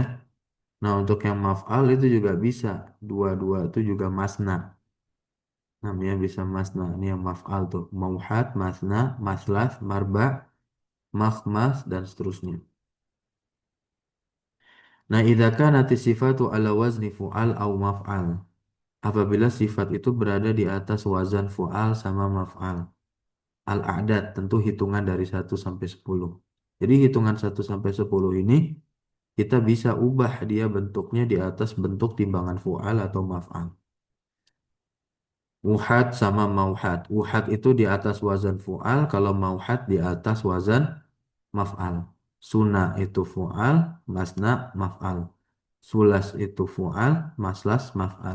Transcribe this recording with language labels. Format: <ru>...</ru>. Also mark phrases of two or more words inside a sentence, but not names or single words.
<id>Nah, untuk yang maf'al itu juga bisa. Dua-dua itu juga masna. Namanya bisa masna. Ini yang maf'al tuh.</id> <ar>موحد مثنى مثلث مربع مخمس,</ar> <id>dan seterusnya. Nah,</id> <ar>إذا كانت صفة على وزن فعال أو مفعل.</ar> <id>Apabila sifat itu berada di atas wazan fu'al sama maf'al. Al-a'dad, tentu hitungan dari 1 sampai 10. Jadi hitungan 1 sampai 10 ini kita bisa ubah dia bentuknya di atas bentuk timbangan fu'al atau maf'al. Wuhad sama mauhad. Wuhad itu di atas wazan fu'al, kalau mauhad di atas wazan maf'al. Suna itu fu'al,</id> <ar>مثنى مفعل.</ar> <id>Sulas itu fu'al,</id> <ar>مثلث مفعل.</ar>